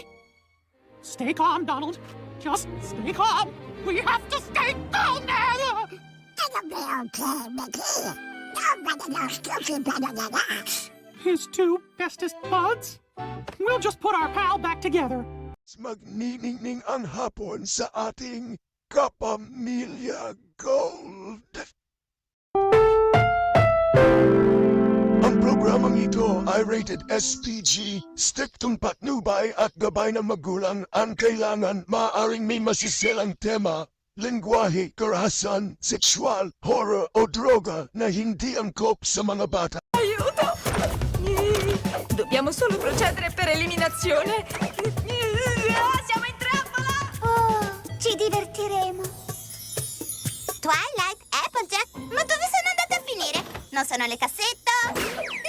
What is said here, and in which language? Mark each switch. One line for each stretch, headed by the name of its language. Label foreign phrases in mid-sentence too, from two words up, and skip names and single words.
English: Stay calm, Donald. Just stay calm. We have to stay calm now. It'll be okay, Mickey. Nobody knows Goofy better than us. His two bestest buds? We'll just put our pal back together.
Filipino: Magniningning ang hapon sa ating Kapamilya Gold. Ang programang ito ay rated SPG, striktong patnubay at gabay ng magulang ang kailangan. Maaaring may masisilang tema, lingwahe, karahasan, sexual, horror o droga na hindi angkop sa mga bata.
Italian: Aiuto! Dobbiamo solo procedere per eliminazione. Siamo in trappola! Oh, ci divertiremo. Twilight, Applejack, ma dove sono andate a finire? Non sono le cassette?